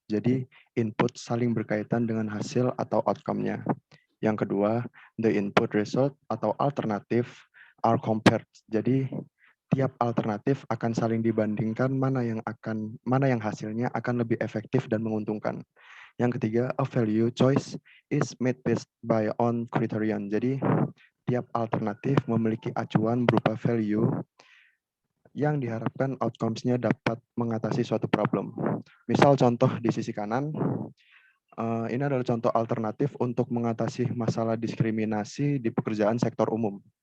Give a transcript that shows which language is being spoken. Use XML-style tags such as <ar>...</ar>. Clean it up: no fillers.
<id>Jadi, input saling berkaitan dengan hasil atau outcome-nya. Yang kedua,</id> <en>the input result</en> <id>atau alternatif</id> <en>are compared.</en> <id>Jadi, tiap alternatif akan saling dibandingkan mana yang hasilnya akan lebih efektif dan menguntungkan. Yang ketiga,</id> <en>a value choice is made based by on criterion.</en> <id>Jadi, tiap alternatif memiliki acuan berupa value yang diharapkan outcomes-nya dapat mengatasi suatu problem. Misal contoh di sisi kanan, ini adalah contoh alternatif untuk mengatasi masalah diskriminasi di pekerjaan sektor umum.</id>